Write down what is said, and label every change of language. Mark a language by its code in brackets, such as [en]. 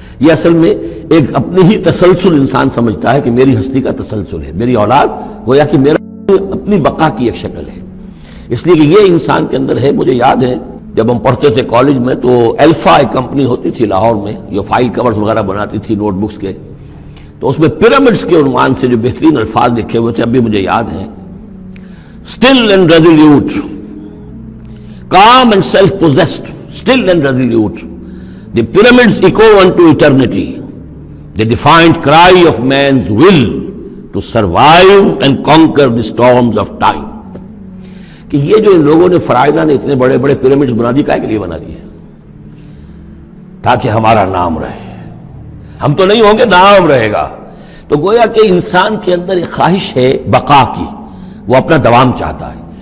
[ur] یہ اصل میں ایک اپنی ہی تسلسل انسان سمجھتا ہے کہ میری ہستی کا تسلسل ہے، میری اولاد گویا کہ میرا اپنی بقا کی ایک شکل ہے. اس لیے کہ یہ انسان کے اندر ہے. مجھے یاد ہے جب ہم پڑھتے تھے کالج میں تو الفا ایک کمپنی ہوتی تھی لاہور میں جو فائل کورز وغیرہ بناتی تھی نوٹ بکس کے، تو اس میں پیرامڈز کے عنوان سے جو بہترین الفاظ لکھے ہوئے تھے اب بھی مجھے یاد ہیں. [en] Still and resolute, calm and self-possessed, still and resolute, the pyramids echo unto eternity, the defiant cry of man's will to survive and conquer the storms of time. [ur] کہ یہ جو ان لوگوں نے فرائضہ نے اتنے بڑے بڑے پیرامڈز بنا دی، کائے کے لیے بنا دیے؟ تاکہ ہمارا نام رہے. ہم تو نہیں ہوں گے، نام رہے گا. تو گویا کہ انسان کے اندر ایک خواہش ہے بقا کی، وہ اپنا دوام چاہتا ہے.